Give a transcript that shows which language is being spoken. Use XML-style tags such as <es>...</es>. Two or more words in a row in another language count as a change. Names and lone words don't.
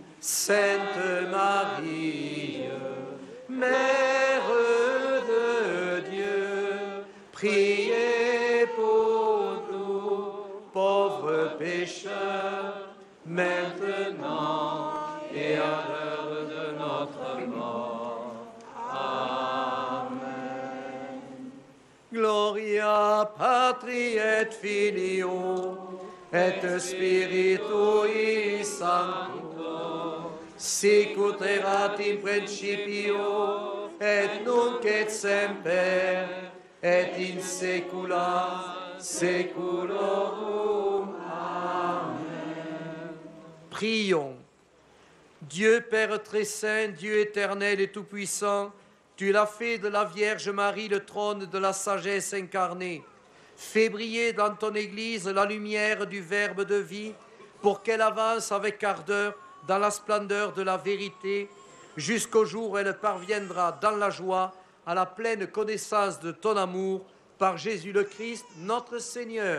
<fr>Sainte Marie, Mère de Dieu, priez pour nous, pauvres pécheurs, maintenant et à l'heure de notre mort. Amen.</fr> <la>Gloria Patri et Filio et Spiritui Sancto, sic ut erat in principio et nunc et semper et in saecula saeculorum.</la> <fr>Amen. Prions. Dieu Père très saint, Dieu éternel et tout-puissant, tu l'as fait de la Vierge Marie le trône de la sagesse incarnée. Fais briller dans ton Église la lumière du Verbe de vie pour qu'elle avance avec ardeur dans la splendeur de la vérité jusqu'au jour où elle parviendra dans la joie à la pleine connaissance de ton amour par Jésus le Christ, notre Seigneur.</fr>